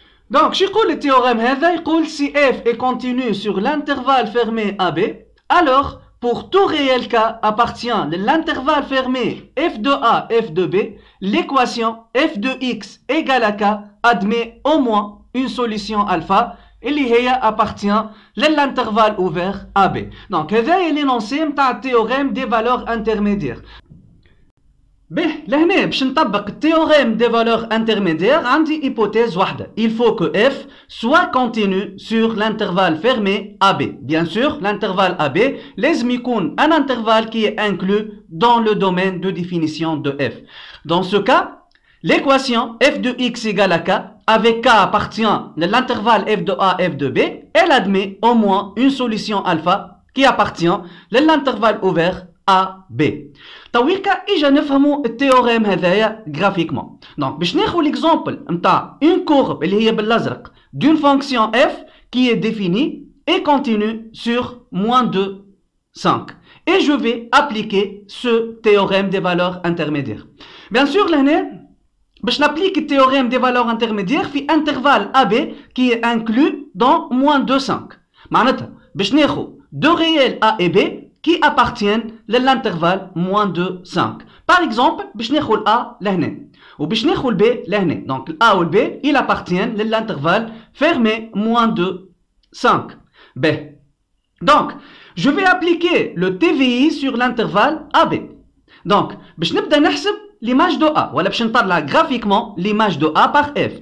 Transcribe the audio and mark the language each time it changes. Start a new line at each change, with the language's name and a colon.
French: Donc, le théorème il si f est continu sur l'intervalle fermé AB, alors pour tout réel K appartient de l'intervalle fermé f de A, f de B, l'équation f de x égale à K admet au moins une solution alpha et appartient de l'intervalle ouvert AB. Donc, c'est l'énoncé du théorème des valeurs intermédiaires.
Arabic: به لهنا باش نطبق التيوريم دي فالور انترميديير عندي hypothèse واحدة.
French: Il faut que f soit continu sur l'intervalle fermé AB. Bien sûr, l'intervalle AB
Arabic: لازم يكون
French: un intervalle qui est inclus dans le domaine de définition de f. Dans ce cas, l'équation f de x égale à k avec k appartient de l'intervalle f de A, f de B, elle admet au moins une solution alpha qui appartient de l'intervalle ouvert AB.
Arabic: تويكا اجا نفهموا التيوريم هذايا غرافيكمون. دونك باش ناخذ ليكزامبل نتاع اون كورب اللي هي بالازرق دون فونكسيون
French: f qui est définie et continue sur -2 5 et je vais appliquer ce théorème des valeurs intermédiaires. Bien sûr
Arabic: لهنا باش نابليك التيوريم
French: des valeurs intermédiaires في intervalle AB qui est inclus dans -2 5.
Arabic: معناتها باش ناخذ
French: deux réels A et B qui appartiennent à l'intervalle -2 5. Par exemple,
Arabic: باش ناخذ A لهنا وباش ناخذ B لهنا.
French: Donc A ou B, ils appartiennent à l'intervalle fermé -2 5. B. Donc, je vais appliquer le TVI sur l'intervalle AB. Donc,
Arabic: باش نبدا نحسب
French: l'image de A.
Arabic: ولا باش نطلع
French: graphiquement l'image de A par F.